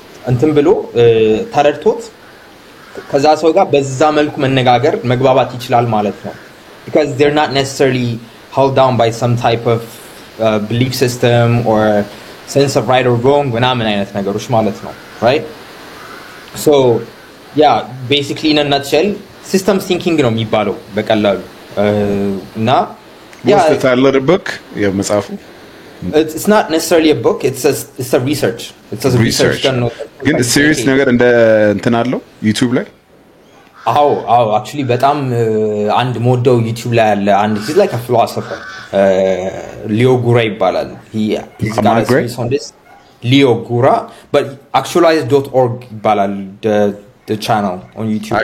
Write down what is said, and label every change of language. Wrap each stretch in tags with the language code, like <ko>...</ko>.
<am>እንትን ብሎ ተረድቶት ከዛ ሰው ጋር በዛ መልኩ መነጋገር መግባባት ይችላል ማለት ነው</am> <en>because they're not necessarily held down by some type of belief system or sense of right or wrong</en> <am>ምናምን አይነት ነገሮች ማለት ነው</am> <en>right so yeah basically in a nutshell systems thinking</en> <am>ነው የሚባለው በቀላሉ እና</am> <en>yeah it's a little book</en> <am>የመጽሐፉ</am> <en>it's not necessarily a book it's a research it's a research</en> <am>ግን serious ነገር እንደ እንትን አለው YouTube ላይ አዎ actually በጣም አንድ ሞደው YouTube ላይ ያለ አንድ</am> <en>he's like a philosopher Leo Gura</en> <am>ይባላል</am> <en>he's got a series on this Leo Gura but actualize.org ይባላል the channel on YouTube</en>